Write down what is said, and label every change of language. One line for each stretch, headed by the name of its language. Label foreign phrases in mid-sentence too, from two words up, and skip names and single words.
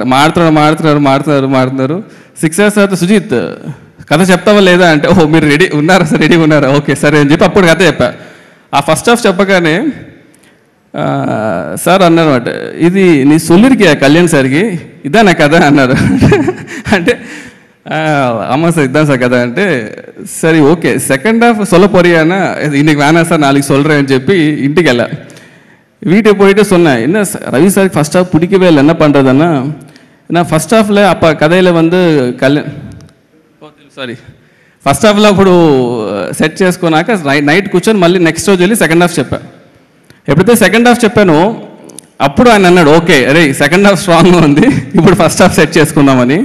Telugu: మాడుతున్నారు 6 hours తర్వాత సుజిత్ కథ చెప్తావా లేదా అంటే, ఓహో మీరు రెడీ ఉన్నారా సార్, రెడీ ఉన్నారా, ఓకే సరే అని చెప్పి అప్పుడు కథ చెప్పా. ఆ
English: first half
Telugu: చెప్పగానే సార్ అన్నారన్నమాట, ఇది నీ సొల్లిరికి కళ్యాణ్ సార్కి ఇదానా కదా అన్నారు.
Tamil: అంటే ஆமாம் சார் இதுதான் சார் கதை అంటే சரி ஓகே
English: second half
Tamil: சொல்ல போறியானா இன்னைக்கு வேணாம் சார் நாளைக்கு சொல்கிறேன்னு
Telugu: చెప్పి ఇంటికి వెళ్ళా.
Tamil: வீட்டுக்கு போயிட்டு சொன்னேன், என்ன ரவி சார்
English: first half
Tamil: பிடிக்கவே இல்லை, என்ன பண்ணுறதுன்னா நான்
English: first halfలో
Telugu: அப்போ కథలో
English: first halfలో
Telugu: అప్పుడు సెట్ చేసుకున్నాక నైట్ కూర్చొని మళ్ళీ నెక్స్ట్ రోజు వెళ్ళి
English: second half
Telugu: చెప్పా. ఎప్పుడైతే
English: second half
Telugu: చెప్పానో అప్పుడు ఆయన అన్నాడు, ఓకే అరే
English: second half strongగా
Telugu: ఉంది, ఇప్పుడు
English: first half set
Telugu: చేసుకుందామని.